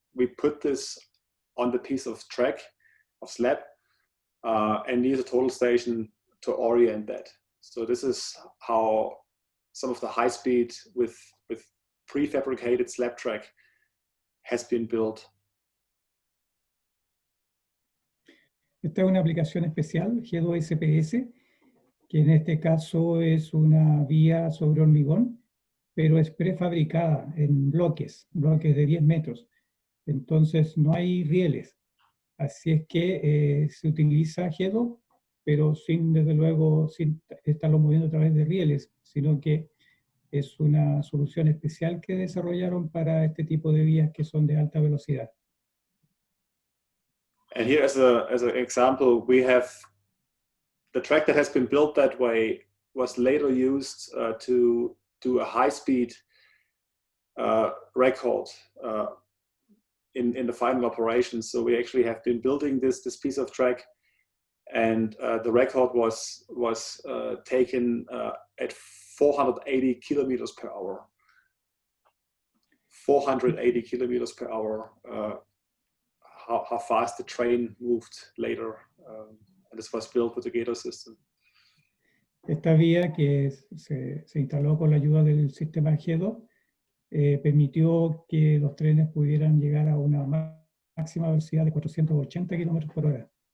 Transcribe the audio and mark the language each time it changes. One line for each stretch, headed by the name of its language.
English: We put this on the piece of track, of slab, and use a total station to orient that. So this is how some of the high speed with prefabricated slab track has been built.
Spanish: Esta es una aplicación especial, Gato SPS, que en este caso es una vía sobre hormigón, pero es prefabricada en bloques de 10 metros. Entonces no hay rieles. Así es que se utiliza Gato, pero desde luego, sin estarlo moviendo a través de rieles, sino que es una solución especial que desarrollaron para este tipo de vías que son de alta velocidad.
English: And here as an example, we have the track that has been built that way was later used to do a high-speed record in the final operation. So we actually have been building this piece of track, and the record was taken at 480 kilometers per hour. 480 kilometers per hour. How fast the train moved later, and this was built with the Gato system.
Spanish: Esta vía que se instaló con la ayuda del sistema Gato permitió que los trenes pudieran llegar a una máxima velocidad de 480 kilómetros por hora.